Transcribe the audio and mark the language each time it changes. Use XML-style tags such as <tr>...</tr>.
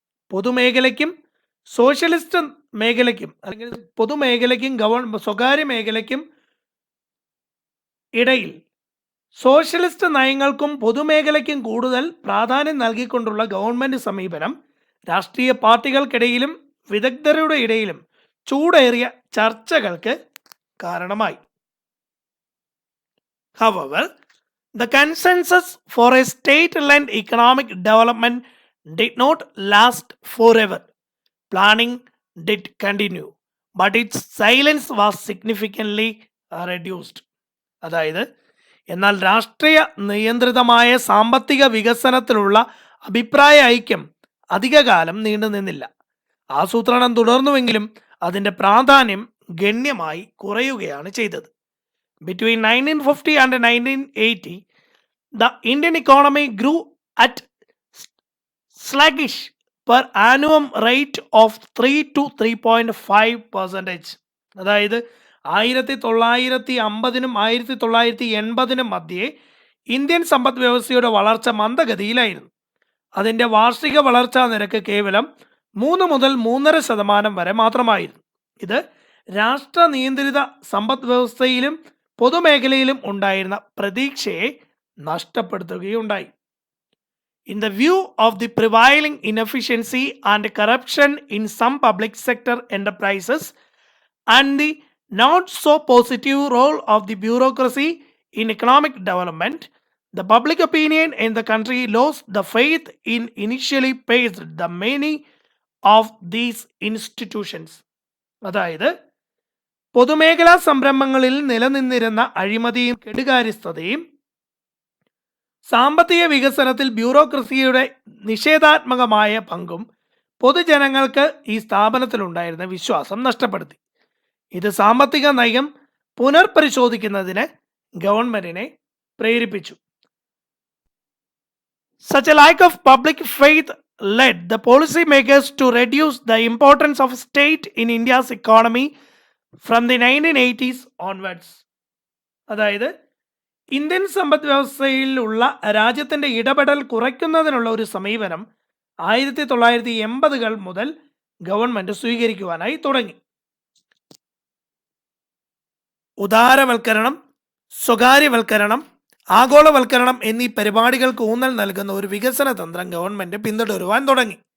<ml>പൊതുമേഖലയ്ക്കും socialist മേഖലയ്ക്കും അല്ലെങ്കിൽ പൊതുമേഖലയ്ക്കും സ്വകാര്യ മേഖലയ്ക്കും ഇടയിൽ സോഷ്യലിസ്റ്റ് നയങ്ങൾക്കും പൊതുമേഖലയ്ക്കും കൂടുതൽ പ്രാധാന്യം നൽകിക്കൊണ്ടുള്ള ഗവൺമെന്റ് സമീപനം രാഷ്ട്രീയ പാർട്ടികൾക്കിടയിലും വിദഗ്ധരുടെ ഇടയിലും ചൂടേറിയ ചർച്ചകൾക്ക് കാരണമായി.</ml> <en>However, the consensus for a state-led economic development did not last forever. Planning did continue, but its silence was significantly reduced.</en> <ml>അതായത് എന്നാൽ രാഷ്ട്രീയ നിയന്ത്രിതമായ സാമ്പത്തിക വികസനത്തിലുള്ള അഭിപ്രായ ഐക്യം അധികകാലം നീണ്ടുനിന്നില്ല. ആസൂത്രണം തുടർന്നുവെങ്കിലും അതിൻ്റെ പ്രാധാന്യം ഗണ്യമായി കുറയുകയാണ് ചെയ്തത്.</ml> <en>Between 1950 and 1980, the Indian economy grew at sluggish per annum rate of 3 to 3.5%.</en> <ml>അതായത് 1950 1980 മധ്യേ ഇന്ത്യൻ സമ്പദ് വ്യവസ്ഥയുടെ വളർച്ച മന്ദഗതിയിലായിരുന്നു. അതിൻ്റെ വാർഷിക വളർച്ചാ നിരക്ക് കേവലം 3 മുതൽ 3.5% വരെ മാത്രമായിരുന്നു. ഇത് രാഷ്ട്ര നിയന്ത്രിത സമ്പദ് വ്യവസ്ഥയിലും പൊതുമേഖലയിലും ഉണ്ടായിരുന്ന പ്രതീക്ഷയെ നഷ്ടപ്പെടുത്തുകയുണ്ടായി.</ml> <en>In the view of the prevailing inefficiency and corruption in some public sector enterprises and the not so positive role of the bureaucracy in economic development, the public opinion in the country lost the faith in initially praised the many of these institutions.</en> <ml>അതായത് പൊതുമേഖലാ സംരംഭങ്ങളിൽ നിലനിന്നിരുന്ന അഴിമതിയും കെടുകാര്യസ്ഥതയും സാമ്പത്തിക വികസനത്തിൽ ബ്യൂറോക്രസിയുടെ നിഷേധാത്മകമായ പങ്കും പൊതുജനങ്ങൾക്ക് ഈ സ്ഥാപനത്തിലുണ്ടായിരുന്ന വിശ്വാസം നഷ്ടപ്പെടുത്തി. ഇത് സാമ്പത്തിക നയം പുനർപരിശോധിക്കുന്നതിന് ഗവൺമെന്റിനെ പ്രേരിപ്പിച്ചു.</ml> <en>Such a lack of public faith led the policy makers to reduce the importance of state in India's economy from the 1980s onwards.</en> <ml>അതായത് ഇന്ത്യൻ സമ്പദ് വ്യവസ്ഥയിലുള്ള രാജ്യത്തിൻ്റെ ഇടപെടൽ കുറയ്ക്കുന്നതിനുള്ള ഒരു സമീപനം 1980-കൾ മുതൽ ഗവൺമെൻറ് സ്വീകരിക്കുവാനായി തുടങ്ങി. ഉദാരവൽക്കരണം, സ്വകാര്യവൽക്കരണം, ആഗോളവൽക്കരണം എന്നീ പരിപാടികൾക്ക് ഊന്നൽ നൽകുന്ന ഒരു വികസന തന്ത്രം ഗവൺമെൻറ് പിന്തുടരുവാൻ തുടങ്ങി.</ml>